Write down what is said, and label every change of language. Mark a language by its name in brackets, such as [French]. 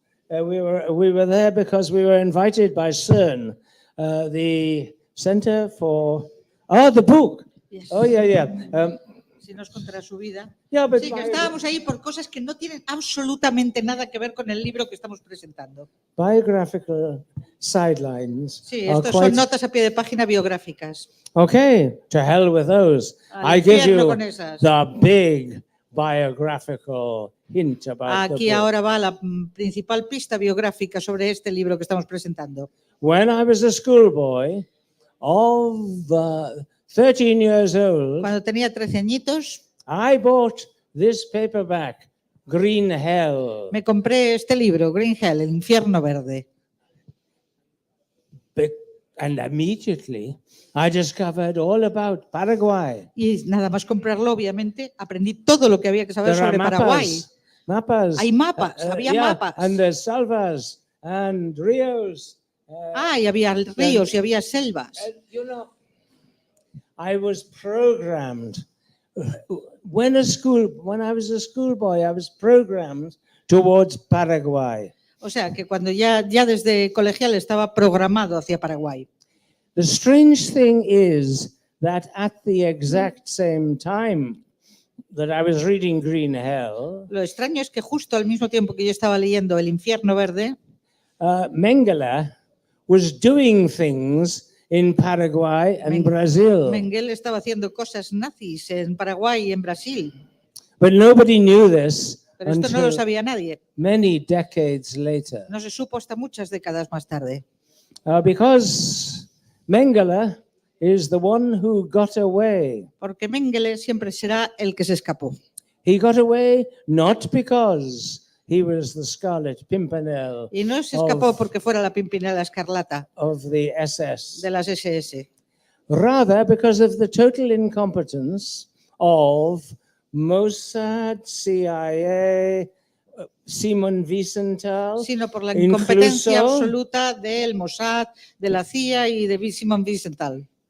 [English] We were there because we were invited by CERN, the Center for the book. Yes. Oh yeah. [Spanish] Si nos contará su vida. [English] Yeah, but [Spanish] sí, que estábamos ahí por cosas que no tienen absolutamente nada que ver con el libro que estamos presentando. [English] Biographical sidelines. [Spanish] Sí, estos son notas a pie de página biográficas. [English] Okay, to hell with those. I give you the big biographical hint about [Spanish] Aquí [English] the book. [Spanish] ahora va la principal pista biográfica sobre este libro que estamos presentando. [English] When I was a schoolboy of 13 years old, [Spanish] cuando tenía 13 añitos, [English] I bought this paperback, Green Hell. [Spanish] Me compré este libro, Green Hell, El infierno verde. [English] And immediately I discovered all about Paraguay. [Spanish] Y nada más comprarlo, obviamente, aprendí todo lo que había que saber sobre Paraguay. Mapas. Hay mapas, había mapas. [English] And there's [Spanish] selvas [English] and [Spanish] ríos. Y había ríos y había selvas. [English] You know, I was programmed. When I was a schoolboy, I was programmed towards Paraguay. [Spanish] O sea, que cuando ya desde colegial estaba programado hacia Paraguay. [English] The strange thing is that at the exact same time that I was reading Green Hell, [Spanish] lo extraño es que justo al mismo tiempo que yo estaba leyendo El infierno verde, [English] Mengele was doing things in Paraguay and Brazil. [Spanish] Mengele estaba haciendo cosas nazis en Paraguay y en Brasil. [English] But nobody knew this. [Spanish] Pero esto no lo sabía nadie. [English] Many decades later. [Spanish] No se supo hasta muchas décadas más tarde. [English] Because Mengele is the one who got away. [Spanish] Porque Mengele siempre será el que se escapó. [English] He got away not because he was the Scarlet Pimpernel. [Spanish] Y no se escapó porque fuera la Pimpinela Escarlata [English] of the SS. [Spanish] De las SS. [English] Rather because of the total incompetence of Mossad, CIA, Simon Wiesenthal, [Spanish] sino por la incompetencia absoluta del Mossad, de la CIA y de Simon Wiesenthal.